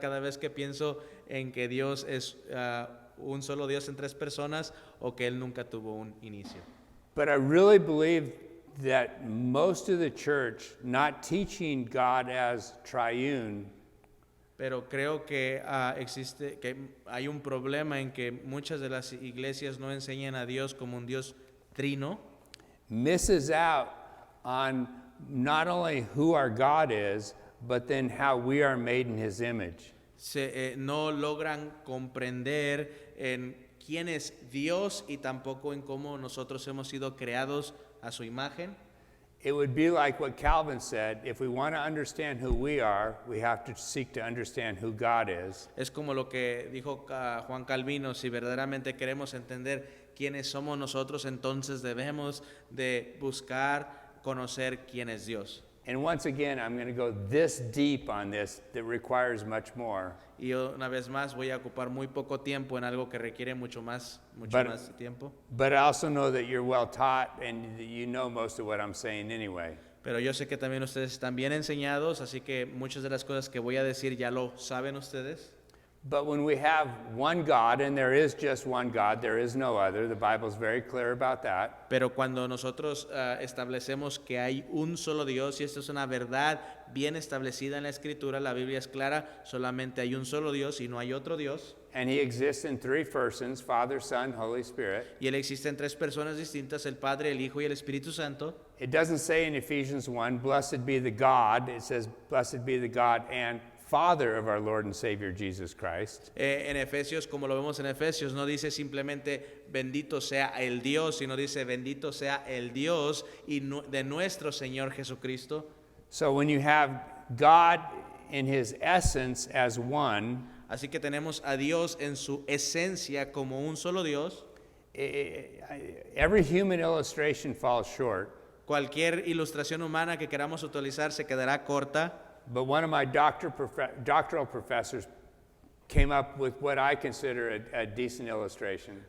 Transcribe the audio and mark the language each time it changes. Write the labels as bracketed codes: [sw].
[es] Cada vez que pienso en que Dios es un solo Dios en tres personas o que Él nunca tuvo un inicio. [en] But I really believe that most of the church not teaching God as triune [es] Pero creo que hay un problema en que muchas de las iglesias no enseñan a Dios como un Dios trino, [en] misses out on not only who our God is, but then how we are made in His image. [es] no logran comprender en quién es Dios y tampoco en cómo nosotros hemos sido creados a su imagen. [en] It would be like what Calvin said, if we want to understand who we are, we have to seek to understand who God is. [es] Es como lo que dijo Juan Calvino, si verdaderamente queremos entender quiénes somos nosotros, entonces debemos de buscar conocer quién es Dios. [en] And once again, I'm going to go this deep on this that requires much more. [es] Y una vez más voy a ocupar muy poco tiempo en algo que requiere mucho más tiempo. [en] But I also know that you're well taught and that you know most of what I'm saying anyway. [es] Pero yo sé que también ustedes están bien enseñados, así que muchas de las cosas que voy a decir ya lo saben ustedes. [en] But when we have one God, and there is just one God, there is no other, the Bible's very clear about that. [es] Pero cuando nosotros establecemos que hay un solo Dios, y esto es una verdad bien establecida en la Escritura, la Biblia es clara, solamente hay un solo Dios y no hay otro Dios. [en] And He exists in three persons, Father, Son, Holy Spirit. [es] Y Él existe en tres personas distintas, el Padre, el Hijo y el Espíritu Santo. [en] It doesn't say in Ephesians 1, blessed be the God. It says, blessed be the God and Father of our Lord and Savior Jesus Christ. [es] En Efesios, como lo vemos en Efesios, no dice simplemente bendito sea el Dios, sino dice bendito sea el Dios de nuestro Señor Jesucristo. [en] So when you have God in His essence as one, [es] Así que tenemos a Dios en su esencia como un solo Dios. [en] every human illustration falls short. [es] Cualquier ilustración humana que queramos utilizar se quedará corta. [en] But one of my doctoral professors came up with what I consider a decent illustration.